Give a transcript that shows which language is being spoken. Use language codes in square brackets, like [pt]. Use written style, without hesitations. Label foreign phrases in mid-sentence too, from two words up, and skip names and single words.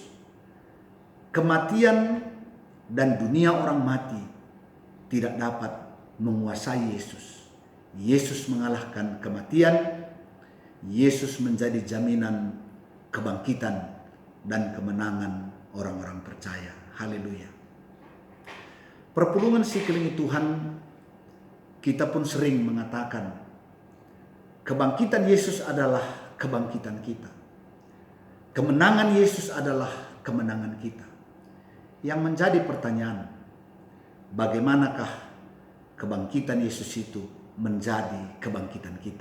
[id] Kematian dan dunia orang mati tidak dapat menguasai Yesus. Yesus mengalahkan kematian. Yesus menjadi jaminan kebangkitan dan kemenangan orang-orang percaya. Haleluya. [btx] Perpulungan si kelingi Tuhan [id] kita pun sering mengatakan kebangkitan Yesus adalah kebangkitan kita. Kemenangan Yesus adalah kemenangan kita. Yang menjadi pertanyaan, bagaimanakah kebangkitan Yesus itu menjadi kebangkitan kita?